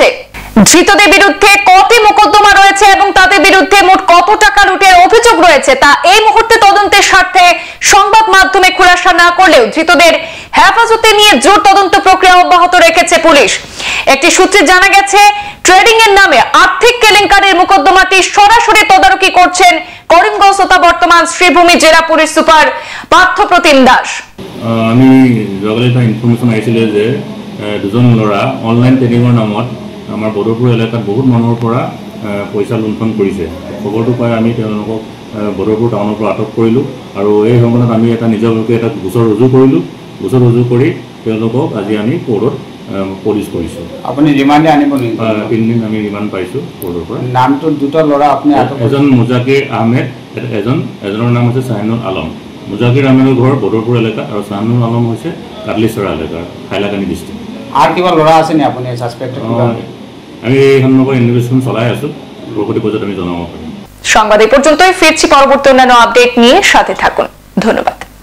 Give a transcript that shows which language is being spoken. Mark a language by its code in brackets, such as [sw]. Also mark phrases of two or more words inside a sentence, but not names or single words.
[bn] ধৃতদের বিরুদ্ধে কত মোকদ্দমা রয়েছে এবং তাদের বিরুদ্ধে মোট কত টাকা লুটের অভিযোগ রয়েছে তা এই মুহূর্তে তদন্তের স্বার্থে সংবাদ মাধ্যমে খুলাসা না করলেও ধৃতদের হেফাজতে নিয়ে জোর তদন্ত প্রক্রিয়া অব্যাহত রেখেছে পুলিশ। একটি সূত্রে জানা গেছে ট্রেডিং এর নামে আর্থিক কেলেঙ্কারির মোকদ্দমাটি সরাসরি তদারকি করছেন করিমগঞ্জ তথা বর্তমান শ্রীভূমি জেলা পুলিশ সুপার পার্থ প্রতিম দাস। [as] আমি জগলে এটা ইনফরমেশন আহিছিল যে দুজন ল'ৰা [en] online trading [as] নামত আমাৰ বদৰপুৰ এলেকাত বহুত মানুহৰ পৰা পইচা লুণ্ঠন কৰিছে। খবৰটো পাই আমি তেওঁলোকক বদৰপুৰ টাউনৰ পৰা আটক কৰিলোঁ আৰু এই সময়ত আমি এটা নিজৰলৈকে এটা গোচৰ ৰুজু কৰিলোঁ। গোচৰ ৰুজু কৰি তেওঁলোকক আজি আমি কোৰ্টত পুলিচ কৰিছোঁ। আপুনি ৰিমাণ্ডে আনিব নেকি? 3 দিন আমি ৰিমাণ্ড পাইছোঁ কোৰ্টৰ পৰা। নামটো দুটা ল'ৰা আপুনি এজন মোজাক্কিৰ আহমেদ, এজনৰ নাম হৈছে শাহানুল আলম। মোজাক্কিৰ আহমেদৰ ঘৰ বদৰপুৰ এলেকা আৰু শাহানুল আলম হৈছে কাটলিছড়া এলেকাৰ হাইলাকান্দি ডিষ্ট্ৰিক্ট। আৰু কিবা ল'ৰা আছে নি আপুনি সাসপেক্ট? আমি এই সন্দৰ্ভত ইনভেষ্টিগেশ্যন চলাই আছোঁ, পৰৱৰ্তী পৰ্যায়ত আমি জনাব পাৰিম। [bn] সংবাদ এই পর্যন্তই, ফিরছি পরবর্তী অন্যান্য আপডেট নিয়ে, সাথে থাকুন। ধন্যবাদ।